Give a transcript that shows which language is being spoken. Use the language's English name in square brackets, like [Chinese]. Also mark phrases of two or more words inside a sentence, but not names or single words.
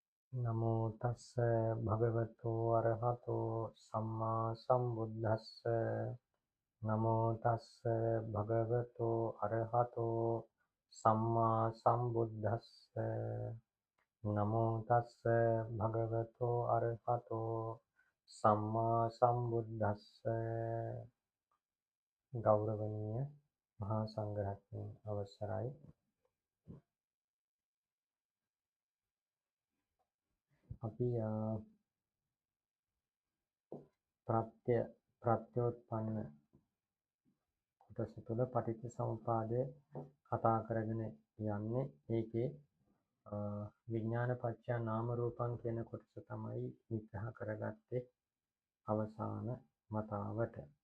[Pali] නමෝ තස්ස භගවතු අරහතෝ සම්මා සම්බුද්දස්ස නමෝ තස්ස භගවතු අරහතෝ සම්මා සම්බුද්දස්ස නමෝ තස්ස භගවතු අරහතෝ සම්මා සම්බුද්දස්ස [Sinhala] ගෞරවනීය මහා සංඝරත්නයේ අවසරයි අපි ප්‍රත්‍යෝත්පන්න කොටස තුළ පටිච්චසමුපාදය කතා කරගෙන යන්නේ ඒකේ [Pali] විඥාන පත්‍ය නාම රූපං [Sinhala] කියන කොටස තමයි විග්‍රහ කරගත්තේ අවසාන වතාවට.